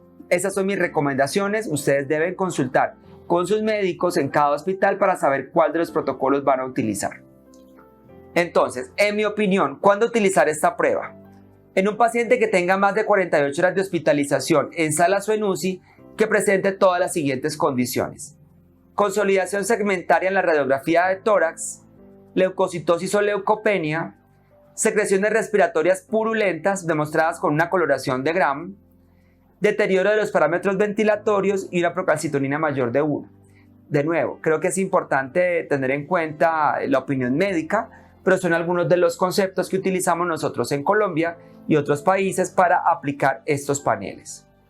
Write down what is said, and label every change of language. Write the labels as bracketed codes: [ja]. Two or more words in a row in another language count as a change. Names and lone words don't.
[es] Esas son mis recomendaciones, ustedes deben consultar con sus médicos en cada hospital para saber cuál de los protocolos van a utilizar. Entonces, en mi opinión, ¿cuándo utilizar esta prueba? En un paciente que tenga más de 48 horas de hospitalización en salas o en UCI, que presente todas las siguientes condiciones: consolidación segmentaria en la radiografía de tórax, leucocitosis o leucopenia, secreciones respiratorias purulentas demostradas con una coloración de Gram, deterioro de los parámetros ventilatorios y una procalcitonina mayor de 1. De nuevo, creo que es importante tener en cuenta la opinión médica, pero son algunos de los conceptos que utilizamos nosotros en Colombia y otros países para aplicar estos paneles.